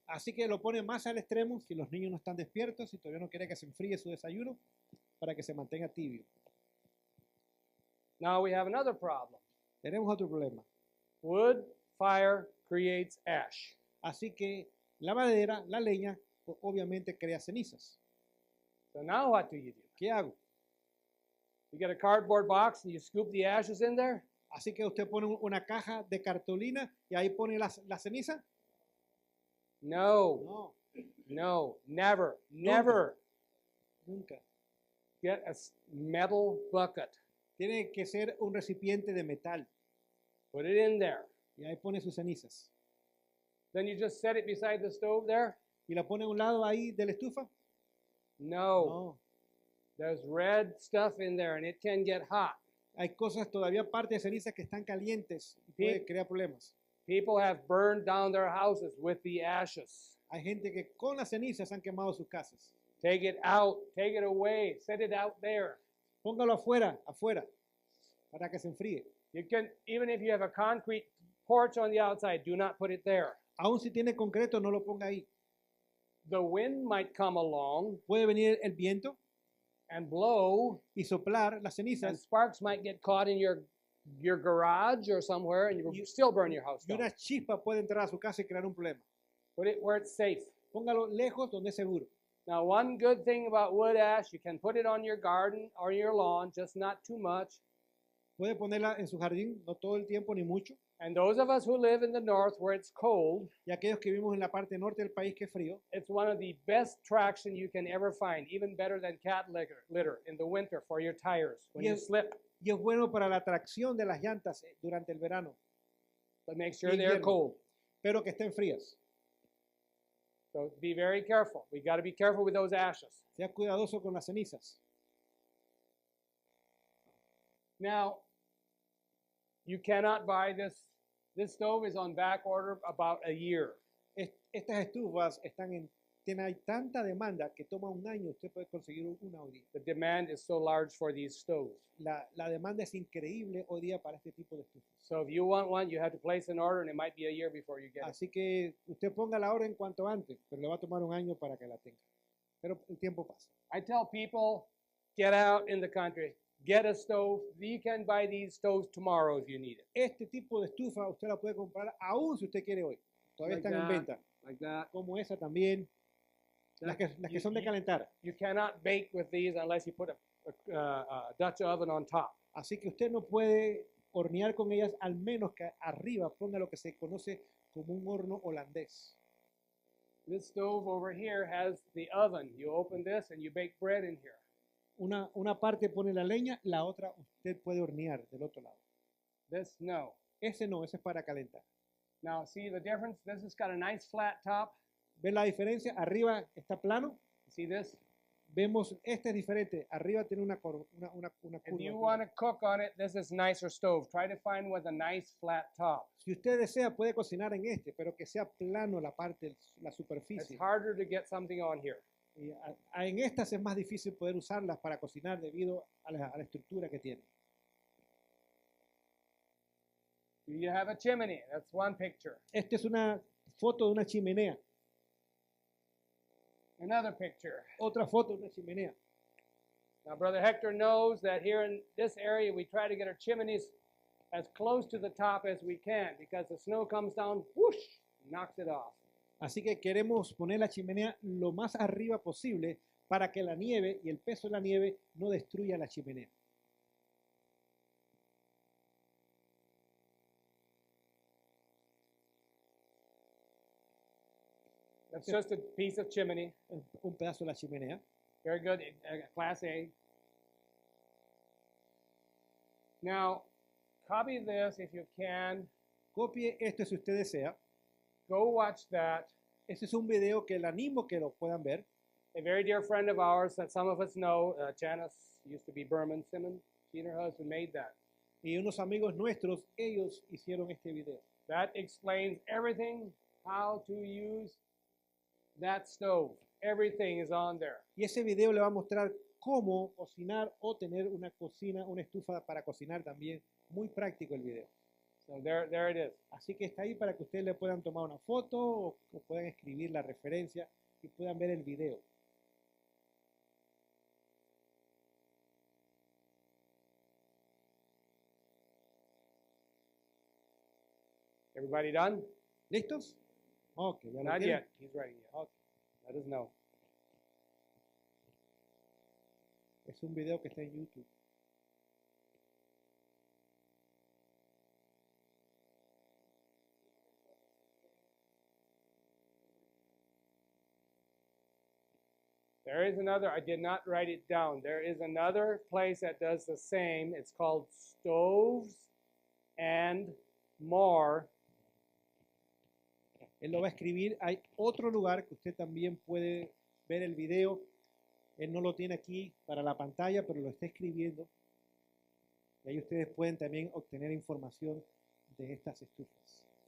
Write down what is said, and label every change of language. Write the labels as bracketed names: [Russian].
[Spanish] Así que lo pone más al extremo si los niños no están despiertos y todavía no quiere que se enfríe su desayuno para que se mantenga tibio. [English] Now we have another problem. [Spanish] Tenemos otro problema. [English] Wood fire creates ash. [Spanish] Así que la madera, la leña, obviamente crea cenizas. [English] So now what do you do? [Spanish] ¿Qué hago? [English] You get a cardboard box and you scoop the ashes in there? [Spanish] Así que usted pone una caja de cartulina y ahí pone la ceniza. [English] No, [Spanish] No, [English] no, never, never. [Spanish] nunca. [English] Get a metal bucket. [Spanish] Tiene que ser un recipiente de metal [English] Put it in there. [Spanish] y ahí pone sus cenizas. [English] Then you just set it beside the stove there? [Spanish] ¿Y la pone a un lado ahí de la estufa? [English] No. [Spanish] No. [English] There's red stuff in there and it can get hot. [Spanish] Hay cosas todavía, parte de cenizas que están calientes y puede crear problemas. [English] People have burned down their houses with the ashes. [Spanish] Hay gente que con las cenizas han quemado sus casas. [English] Take it out, take it away, set it out there. [Spanish] Póngalo afuera, para que se enfríe. [English] You can, even if you have a concrete porch on the outside, do not put it there. [Spanish] Aún si tiene concreto, no lo ponga ahí. [English] The wind might come along [Spanish] Puede venir el viento [English] and blow, [Spanish] y soplar las [English] and [Spanish] cenizas [English] sparks might get caught in your garage or somewhere, and you still burn your house [Spanish] y [English] down. [Spanish] una chispa puede entrar a su casa y crear un problema. [English] Put it where it's safe. [Spanish] Póngalo lejos donde es seguro. [English] Now, one good thing about wood ash, you can put it on your garden or your lawn, just not too much. [Spanish] Puede ponerla en su jardín, no todo el tiempo ni mucho. [English] And those of us who live in the north where it's cold, [Spanish] Y aquellos que vivimos en la parte norte del país que es frío, [English] it's one of the best traction you can ever find, even better than cat litter in the winter for your tires when you Yes. slip. [Spanish] y es bueno para la tracción de las llantas durante el verano, [English] But make sure they're [Spanish] Invierno. [English] cold. [Spanish] pero que estén frías. [English] So be very careful. We got to be careful with those ashes. [Spanish] Sea cuidadoso con las cenizas. [English] Now, you cannot buy this. This stove is on back order about a year. [Spanish] Estas estufas hay tanta demanda que toma un año, usted puede conseguir una hoy día. [English] The demand is so large for these stoves. [Spanish] La demanda es increíble hoy día para este tipo de estufas. [English] So if you want one, you have to place an order, and it might be a year before you get it. [Spanish] Así que usted ponga la orden cuanto antes, pero le va a tomar un año para que la tenga. Pero el tiempo pasa. [English] I tell people, get out in the country, get a stove. You can buy these stoves tomorrow if you need it. [Spanish] Este tipo de estufa usted la puede comprar aún si usted quiere hoy. Todavía [English] Like [Spanish] están en [English] that. [Spanish] venta. [English] Like that. [Spanish] Como esa también. Las que son de calentar. [English] You cannot bake with these unless you put a Dutch oven on top. [Spanish] Así que usted no puede hornear con ellas, al menos que arriba ponga lo que se conoce como un horno holandés. [English] This stove over here has the oven. You open this and you bake bread in here. [Spanish] Una parte pone la leña, la otra usted puede hornear del otro lado. [English] This, no. [Spanish] Ese no, ese es para calentar. [English] Now, see the difference? This has got a nice flat top. [Spanish] ¿Ven la diferencia? Arriba está plano. [English] See this? [Spanish] Vemos, este es diferente. Arriba tiene una curva. [English] If you want to cook on it, this is nicer stove. Try to find with a nice flat top. [Spanish] Si usted desea, puede cocinar en este, pero que sea plano la parte, la [English] It's [Spanish] superficie. [English] harder to get something on here. [Spanish] Y en estas es más difícil poder usarlas para cocinar debido a la estructura que tiene. [English] You have a chimney. That's one picture. [Spanish] Esta es una foto de una chimenea. [English] Another picture. [Spanish] Otra foto de una chimenea. [English] Now, Brother Hector knows that here in this area, we try to get our chimneys as close to the top as we can because the snow comes down, whoosh, knocks it off. [Spanish] Así que queremos poner la chimenea lo más arriba posible para que la nieve y el peso de la nieve no destruya la chimenea. [English] That's just a piece of chimney. [Spanish] Un pedazo de la chimenea. [English] Very good, Class A. Now, copy this if you can. [Spanish] Copie esto si usted desea. [English] Go watch that. [Spanish] Este es un video que le animo que lo puedan ver. [English] A very dear friend of ours that some of us know, Janice, used to be Berman Simmons. She and her husband made that. [Spanish] Y unos amigos nuestros, ellos hicieron este video. [English] That explains everything, how to use that stove. Everything is on there. [Spanish] Y ese video le va a mostrar cómo cocinar o tener una cocina, una estufa para cocinar también. Muy práctico el video. [English] So there it is. [Spanish] Así que está ahí para que ustedes le puedan tomar una foto o puedan escribir la referencia y puedan ver el video. [English] Everybody done? [Spanish] ¿Listos? Ok, ya lo [English] Not [Spanish] tienen. [English] yet. He's writing yet. Okay. Let us know. [Spanish] Es un video que está en YouTube. [English] There is another, I did not write it down. There is another place that does the same. It's called Stoves and More. [Spanish] Él lo va a escribir. Hay otro lugar que usted también puede ver el video. Él no lo tiene aquí para la pantalla, pero lo está escribiendo. Y ahí ustedes pueden también obtener información de estas estufas.